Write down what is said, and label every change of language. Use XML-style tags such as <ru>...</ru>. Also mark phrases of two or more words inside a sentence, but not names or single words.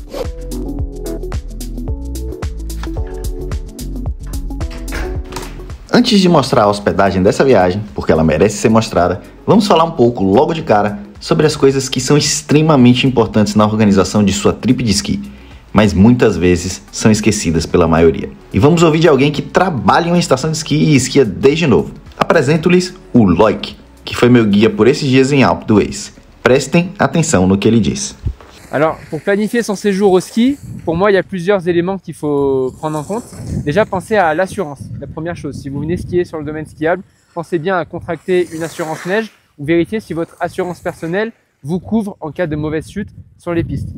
<pt>Antes de mostrar a hospedagem dessa viagem, porque ela merece ser mostrada, vamos falar um pouco logo de cara sobre as coisas que são extremamente importantes na organização de sua trip de esqui, mas muitas vezes são esquecidas pela maioria. E vamos ouvir de alguém que trabalha em uma estação de esqui e esquia desde novo. Apresento-lhes o Loïc, que foi meu guia por esses dias em Alpe d'Huez. Prestem atenção no que ele diz.</pt> <fr>Alors, pour planifier son séjour au ski, pour moi, il y a plusieurs éléments qu'il faut prendre en compte. Déjà, pensez à l'assurance. La première chose, si vous venez skier sur le domaine skiable, pensez bien à contracter une assurance neige ou vérifiez si votre assurance personnelle vous couvre en cas de mauvaise chute sur les pistes.</fr>